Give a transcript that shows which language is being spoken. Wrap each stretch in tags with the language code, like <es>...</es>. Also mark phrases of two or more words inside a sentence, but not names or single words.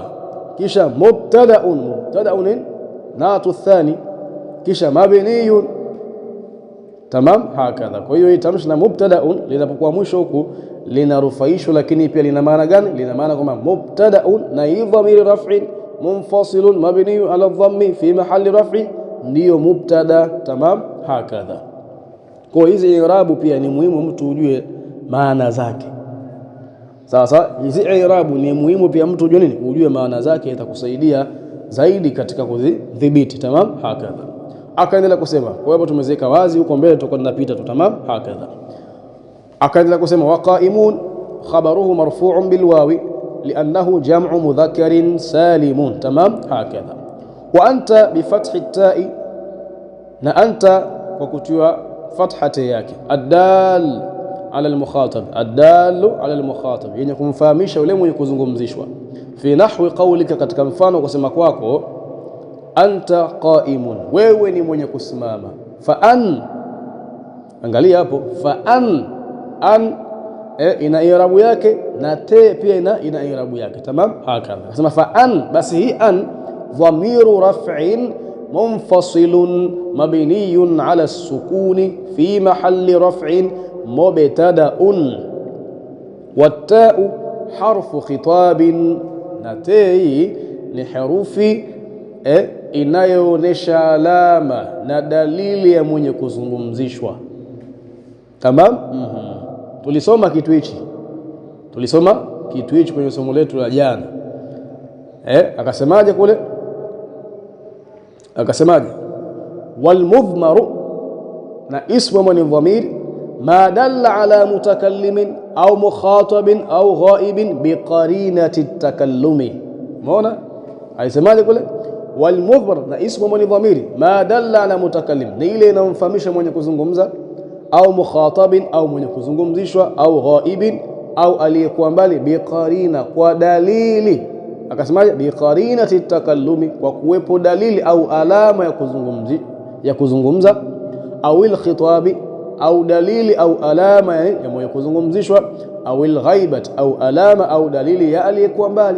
<ar>Kisha مبتدأ نعت الثاني, kisha mabniyun. تمام. هكذا.</ar> <sw>Kwa hiyo tamshi na mubtada'un linapokuwa mwisho huku linarufaishwa, lakini pia lina maana gani? Lina maana kwamba</sw> <ar>mubtada'un</ar> <sw>na hii</sw> <ar>ضمير رفع منفصل مبني على الضم في محل رفع ndiyo مبتدأ. تمام. هكذا.</ar> <sw>Kwa hizi i'rabu pia ni muhimu mtu ujue maana zake. Sasa hizi i'rabu ni muhimu pia mtu ujue nini? Ujue maana zake, itakusaidia zaidi katika kudhibiti.</sw> <ar>تمام. هكذا.</ar> <sw>Akaendelea kusema, kwa hivyo tumeziweka wazi huko mbele, tutakuwa tunapita tu.</sw> <ar>تمام. هكذا.</ar> <sw>Akaendelea kusema</sw> <ar>وقائم خبره مرفوع بالواو لأنه جمع مذكر سالم. تمام. Hakadha. وأنت بفتح التاء,</ar> <sw>na anta kwa kutiwa fathati yake.</sw> <ar>الدال على المخاطب الدال على المخاطب,</ar> <sw>yenye kumfahamisha yule mwenye kuzungumzishwa.</sw> <ar>في نحو قولك,</ar> <sw>katika mfano kusema kwako,</sw> <ar>أنت قائم,</ar> <sw>wewe ni mwenye kusimama.</sw> <ar>فأن,</ar> <sw>angalia hapo,</sw> <ar>فأن</ar> <sw>ina i'rabu yake na te pia ina i'rabu yake.</sw> <ar>تمام. هكذا. Nasema فأن,</ar> <sw>basi hii</sw> <ar>أن ضمير رفع منفصل مبني على السكون في محل رفع مبتدأ والتاء حرف خطاب,</ar> <sw>na te ni herufi inayoonesha alama na dalili ya mwenye kuzungumzishwa. Tamam. Tulisoma kitu hichi kwenye somo letu la jana. Akasemaje kule? Akasemaje?</sw> <ar>والمضمر و اسم من ضمير ما دل على متكلم أو مخاطب أو غائب بقرينة التكلم.</ar> <sw>Umeona alisemaje kule?</sw> <ar>والمضمر و اسم من ضمير ما دل على متكلم,</ar> <sw>ni ile inamfahamisha mwenye kuzungumza,</sw> <ar>أو مخاطب,</ar> <sw>au mwenye kuzungumzishwa,</sw> <ar>أو غائب,</ar> <sw>au aliyekuwa mbali, biqarina, kwa dalili. Akasemaje?</sw> <ar>بقرينة التكلم,</ar> <sw>kwa kuwepo dalili au alama ya kuzungumza,</sw> <ar>أو الخطاب,</ar> <sw>au dalili au alama ya mwenye kuzungumzishwa,</sw> <ar>أو الغيبة,</ar> <sw>au alama au dalili ya aliyekuwa mbali.</sw>